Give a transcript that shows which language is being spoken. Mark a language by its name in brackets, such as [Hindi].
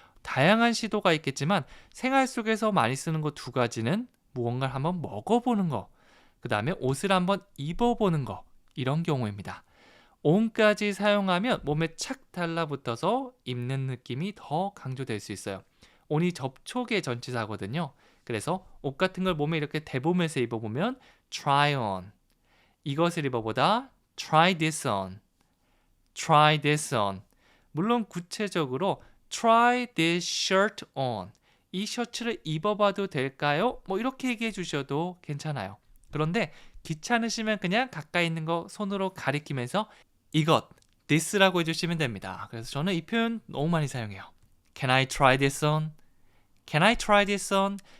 [Korean] 다양한 시도가 있겠지만 생활 속에서 많이 쓰는 거 두 가지는 무언가를 한번 먹어보는 거, 그 다음에 옷을 한번 입어보는 거, 이런 경우입니다. on까지 사용하면 몸에 착 달라붙어서 입는 느낌이 더 강조될 수 있어요. on이 접촉의 전치사거든요. 그래서 옷 같은 걸 몸에 이렇게 대보면서 입어보면 [English] try on. [Korean] 이것을 입어보다 [English] try this on. try this on. [Korean] 물론 구체적으로 [English] try this shirt on. [Korean] 이 셔츠를 입어봐도 될까요? 뭐 이렇게 얘기해 주셔도 괜찮아요. 그런데 귀찮으시면 그냥 가까이 있는 거 손으로 가리키면서 이것, this라고 해주시면 됩니다. 그래서 저는 이 표현 너무 많이 사용해요. [English] Can I try this on? Can I try this on?